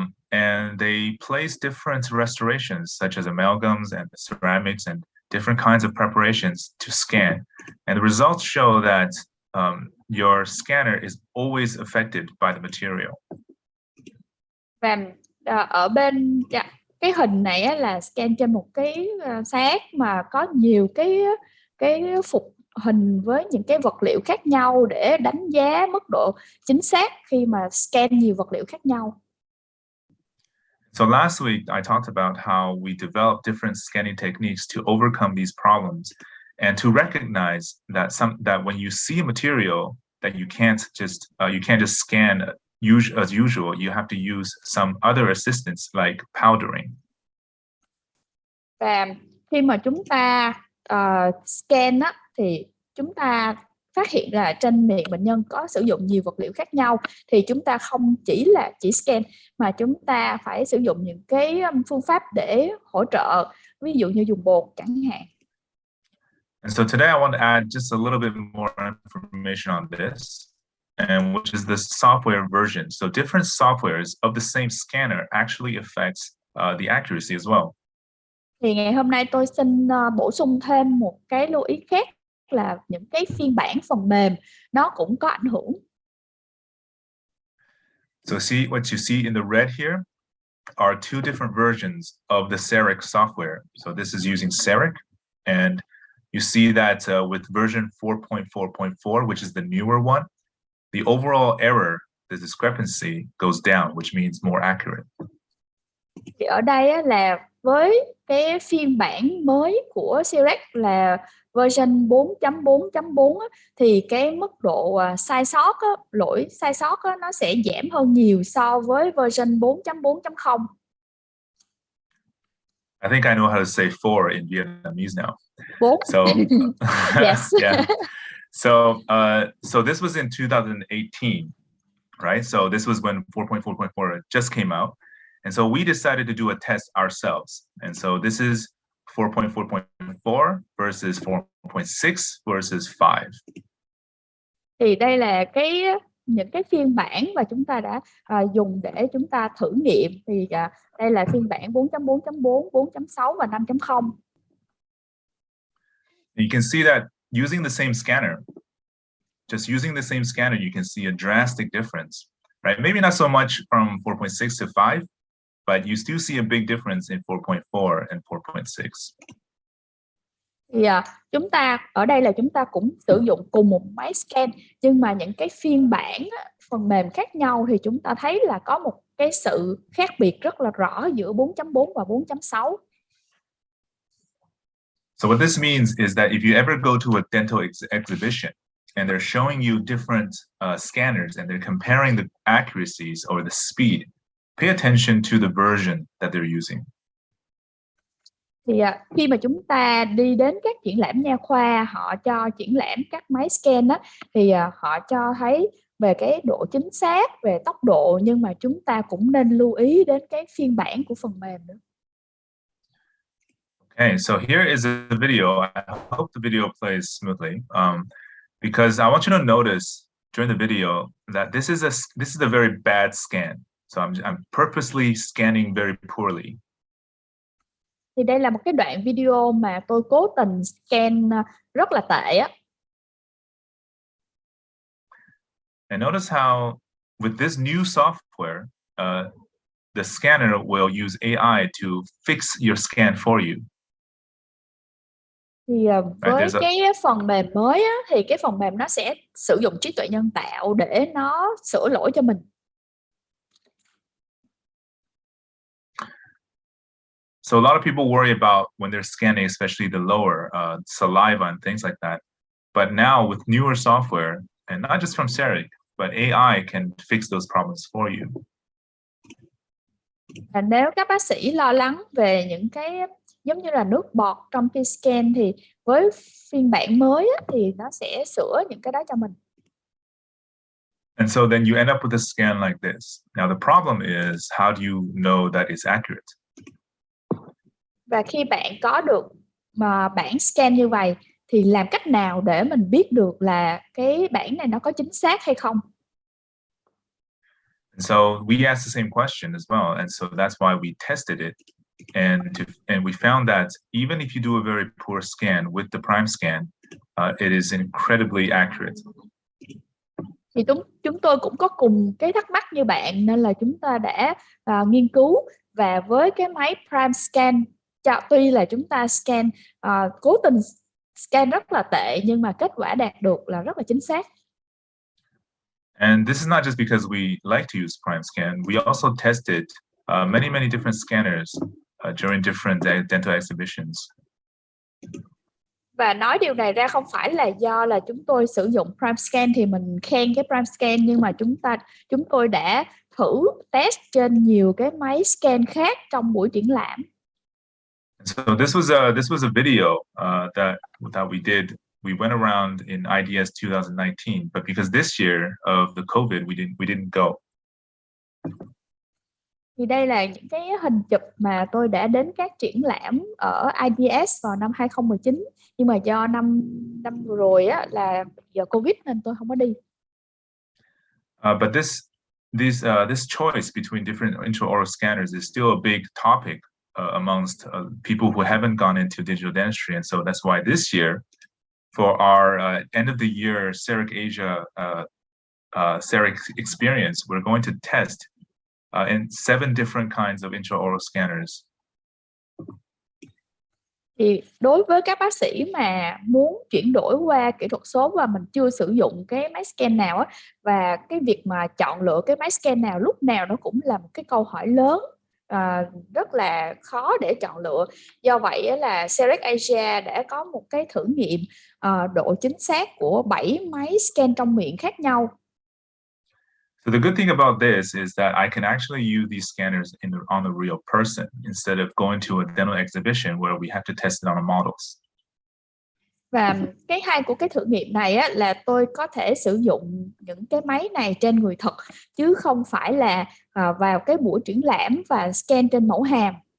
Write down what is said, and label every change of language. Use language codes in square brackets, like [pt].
[en] And they place different restorations, such as amalgams and ceramics and different kinds of preparations to scan. And the results show that your scanner is always affected by the material. [vi] Và ở bên cái hình này á, là scan trên một cái xác mà có nhiều cái phục hình với những cái vật liệu khác nhau để đánh giá mức độ chính xác khi mà scan nhiều vật liệu khác nhau. [en] So last week I talked about how we developed different scanning techniques to overcome these problems and to recognize that when you see a material that you can't just scan as usual, you have to use some other assistance like powdering. [vi] Và khi mà chúng ta scan á, thì chúng ta phát hiện là trên miệng bệnh nhân có sử dụng nhiều vật liệu khác nhau, thì chúng ta không chỉ scan mà chúng ta phải sử dụng những cái phương pháp để hỗ trợ, ví dụ như dùng bột chẳng hạn. [en] And so today I want to add just a little bit more information on this, and which is the software version. So different softwares of the same scanner actually affects the accuracy as well. [vi] Thì ngày hôm nay tôi xin bổ sung thêm một cái lưu ý khác là những cái phiên bản phần mềm nó cũng có ảnh hưởng. [en] So see what you see in the red here are two different versions of the Cerec software. So this is using Cerec, and you see that with version 4.4.4, which is the newer one, the overall error, the discrepancy goes down, which means more accurate. [vi] Thì ở đây á, là với cái phiên bản mới của Cerec là version 4.4.4 thì cái mức độ sai sót á, lỗi sai sót á, nó sẽ giảm hơn nhiều so với version 4.4.0. [en] I think I know how to say 4 in Vietnamese now. 4. So yes. Yeah. So this was in 2018, right? So this was when 4.4.4 just came out. And so we decided to do a test ourselves. And so this is 4.4.4 versus 4.6 versus 5. [vi] Thì đây là những cái phiên bản mà chúng ta đã dùng để chúng ta thử nghiệm. Thì đây là phiên bản 4.4.4, 4.6 và 5.0. [en] You can see that using the same scanner, just using the same scanner, you can see a drastic difference, right? Maybe not so much from 4.6 to 5, but you still see a big difference in 4.4 and 4.6. [vi] Thì chúng ta ở đây là chúng ta cũng sử dụng cùng một máy scan, nhưng mà những cái phiên bản phần mềm khác nhau thì chúng ta thấy là có một cái sự khác biệt rất là rõ giữa 4.4 và 4.6. [en] So what this means is that if you ever go to a dental exhibition and they're showing you different scanners and they're comparing the accuracies or the speed, pay attention to the version that they're using. [vi] Thì khi mà chúng ta đi đến các triển lãm nha khoa, họ cho triển lãm các máy scan đó, thì họ cho thấy về cái độ chính xác, về tốc độ, nhưng mà chúng ta cũng nên lưu ý đến cái phiên bản của phần mềm nữa. [en] Okay, so here is a video. I hope the video plays smoothly, because I want you to notice during the video that this is a very bad scan. So I'm purposely scanning very poorly. [vi] Thì đây là một cái đoạn video mà tôi cố tình scan rất là tệ á. [en] And notice how with this new software, the scanner will use AI to fix your scan for you. [vi] Thì với cái phần mềm mới á, thì cái phần mềm nó sẽ sử dụng trí tuệ nhân tạo để nó sửa lỗi cho mình. [en] So a lot of people worry about when they're scanning, especially the lower saliva and things like that. But now with newer software, and not just from Cerec, but AI can fix those problems for you. [vi] Và nếu các bác sĩ lo lắng về những cái giống như là nước bọt trong khi scan thì với phiên bản mới á, thì nó sẽ sửa những cái đó cho mình. [en] And so then you end up with a scan like this. Now the problem is, how do you know that it's accurate? [vi] Và khi bạn có được mà bản scan như vậy thì làm cách nào để mình biết được là cái bản này nó có chính xác hay không? [en] And so we asked the same question as well, and so that's why we tested it, and we found that even if you do a very poor scan with the prime scan, it is incredibly accurate. [vi] Thì chúng tôi cũng có cùng cái thắc mắc như bạn, nên là chúng ta đã nghiên cứu, và với cái máy prime scan, tuy là chúng ta scan cố tình scan rất là tệ, nhưng mà kết quả đạt được là rất là chính xác. [en] And this is not just because we like to use prime scan. We also tested many different scanners during different dental exhibitions. [vi] Và nói điều này ra không phải là do là chúng tôi sử dụng prime scan thì mình khen cái prime scan, nhưng mà chúng tôi đã thử test trên nhiều cái máy scan khác trong buổi triển lãm. [en] So this was a video that we did. We went around in IDS 2019, but because this year of the COVID, we didn't go. [vi] Thì đây là những cái hình chụp mà tôi đã đến các triển lãm ở IDS vào năm 2019, nhưng mà do năm vừa rồi á, là giờ Covid nên tôi không có đi. [en] But this choice between different intraoral scanners is still a big topic amongst people who haven't gone into digital dentistry, and so that's why this year, for our end of the year Cerec Asia Cerec experience, we're going to test in 7 different kinds of intraoral scanners. [vi] Thì đối với các bác sĩ mà muốn chuyển đổi qua kỹ thuật số và mình chưa sử dụng cái máy scan nào á, và cái việc mà chọn lựa cái máy scan nào lúc nào nó cũng là một cái câu hỏi lớn, rất là khó để chọn lựa. Do vậy là Cerec Asia đã có một cái thử nghiệm độ chính xác của 7 máy scan trong miệng khác nhau. [en] So the good thing about this is that I can actually use these scanners on a real person instead of going to a dental exhibition where we have to test it on models. [vi] Và cái hay của cái thử nghiệm này á, là tôi có thể sử dụng những cái máy này trên người thật, chứ không phải là vào cái buổi triển lãm và scan trên mẫu hàm.